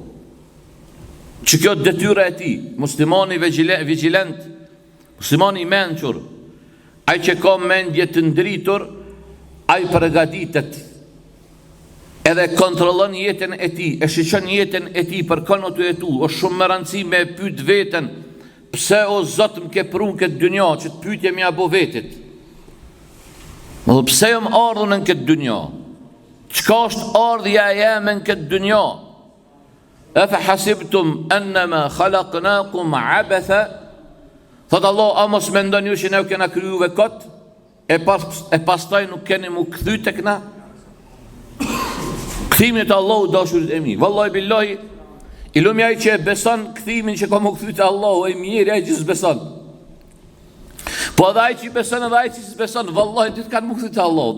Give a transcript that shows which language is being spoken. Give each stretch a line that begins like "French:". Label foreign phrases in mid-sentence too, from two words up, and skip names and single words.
Albanian: Që kjo detyra e ti, muslimani vigilent, muslimani i menqur, ai që ka mendje të ndritur, ai përgatitet edhe kontrollon jetën e ti, e shiqon jetën e ti për kënë të jetu, është shumë më rëndësi me pyet veten, pse o Zot më ke prun këtë dynja, që të pyetje mja bo vetit. Më dhe pse jam ardhur në këtë dynja? Çka është ardhja jeme në këtë dynja?
Arabic: أفحسبتم أنما خلقناكم عبثا?
Albanian: Thot Allah, a mos mendoni ju që ne u kena krijuar kot? E pastaj nuk keni mu kthy tek na? Kthimin te Allahu dashurit e mi.
Arabic: والله بالله,
Albanian: i lumi ai që beson kthimin që ka mu kthy te Allahu, ai mirë ai që s'beson. Po edhe ai që beson edhe ai që s'beson, wallahi ti kanë mu kthy te Allahu.